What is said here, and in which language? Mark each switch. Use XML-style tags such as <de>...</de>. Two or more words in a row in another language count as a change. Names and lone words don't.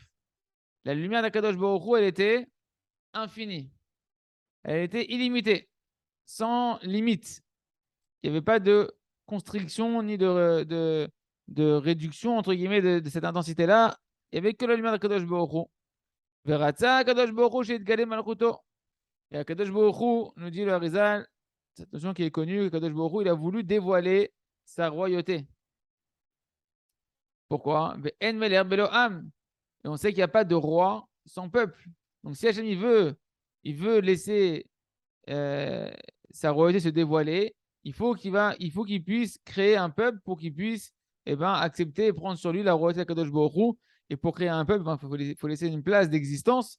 <fr>La lumière d'</fr> <he>הקדוש ברוך הוא,</he> <fr>elle était infinie. Elle était illimitée, sans limite. Il n'y avait pas de constriction ni de réduction, entre guillemets, de cette intensité-là. Il n'y avait que la lumière d'</fr> <he>הקדוש ברוך הוא. ורצה הקדוש ברוך הוא שיתגלה מלכותו.</he> <fr>Et</fr> <he>הקדוש ברוך הוא,</he> <fr>nous dit le Harizal, cette notion qui est connue,</fr> <he>הקדוש ברוך הוא,</he> <fr>il a voulu dévoiler sa royauté. Pourquoi?</fr> <he>ואין מלך בלא עם.</he> <fr>Et on sait qu'il n'y a pas de roi sans peuple. Donc si Hachem il veut laisser sa royauté se dévoiler, il faut qu'il puisse créer un peuple pour qu'il puisse accepter et prendre sur lui la royauté d'</fr> <he>הקדוש ברוך הוא.</he> <fr>Et pour créer un peuple, il faut laisser une place d'existence.</fr>